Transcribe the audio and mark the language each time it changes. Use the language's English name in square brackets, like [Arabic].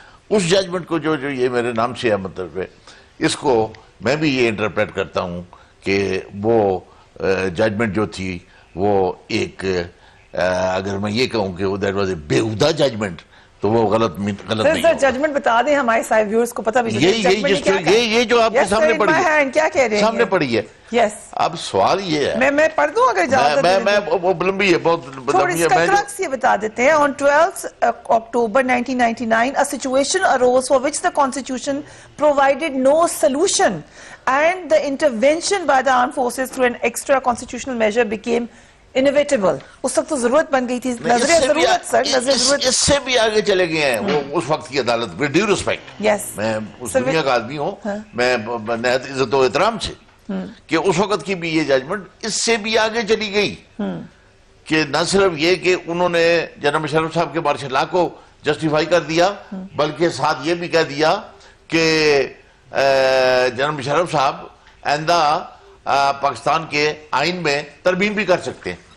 [Urdu] اس judgment کو جو یہ میرے نام سے ہے, مطلب اس کو میں بھی یہ انٹرپریٹ کرتا ہوں کہ وہ ججمنٹ جو تھی وہ ایک, اگر میں یہ کہوں کہ [English] that was a [Urdu] بیہودہ ججمنٹ تو وہ غلط نہیں سر ججمنٹ بتا دیں ہمارے سارے ویورز کو پتہ بھی یہ جو آپ کے سامنے پڑھی ہے, کیا کہہ رہے ہیں سامنے پڑھی ہے. یس, اب سوال یہ ہے, میں پڑھ دوں اگر اجازت میں وہ لمبی ہے, بہت تھوڑی لمبی ہے. اس کا کرکس یہ بتا دیتے ہیں. [English] On 12th October 1999 a situation arose for which the constitution provided no solution and the intervention by the armed forces through an extra constitutional measure became inevitable. [Urdu] اس وقت تو ضرورت بن گئی تھی, نظر ضرورت سر, نظر ضرورت. اس سے بھی آگے چلے گئے ہیں وہ اس وقت کی عدالت. [English] with due respect, [Urdu] میں اس دنیا کا آدمی ہوں, میں نہایت عزت و احترام سے, کہ اس وقت کی بھی یہ ججمنٹ اس سے بھی آگے چلی گئی کہ نہ صرف یہ کہ انہوں نے جنرل مشرف صاحب کے مارشل لا کو جسٹیفائی کر دیا, بلکہ ساتھ یہ بھی کہہ دیا کہ جنرل مشرف صاحب آئندہ پاکستان کے آئین میں ترمیم بھی کر سکتے ہیں,